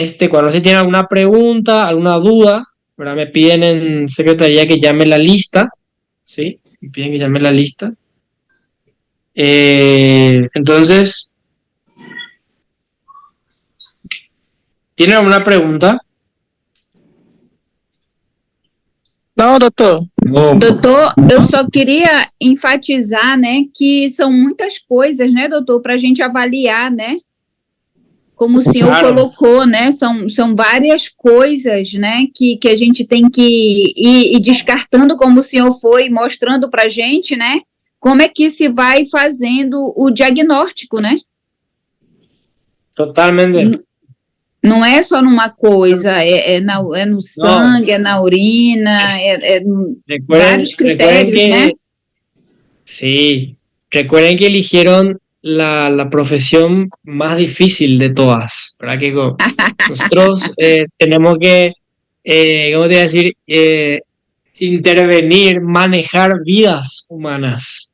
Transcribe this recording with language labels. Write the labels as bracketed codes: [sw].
[es] Cuando se tiene alguna pregunta, alguna duda, ¿verdad? Me piden en secretaría que llame la lista, ¿sí? Me piden que llame la lista. Entonces, ¿tienen alguna pregunta? [pt] Não, doutor. Doutor, eu só queria enfatizar, né, que são muitas coisas, né, doutor, para a gente avaliar, né? Como o senhor Claro. colocou, né? São várias coisas, né, que a gente tem que ir descartando, como o senhor foi mostrando para a gente, né? Como é que se vai fazendo o diagnóstico, né? Totalmente. Não é só numa coisa, é no sangue, é na urina, vários critérios, que, né? [es] Sí, recuerden que eligieron la profesión más difícil de todas, ¿verdad? Que nosotros tenemos que, ¿cómo te voy a decir? Intervenir, manejar vidas humanas.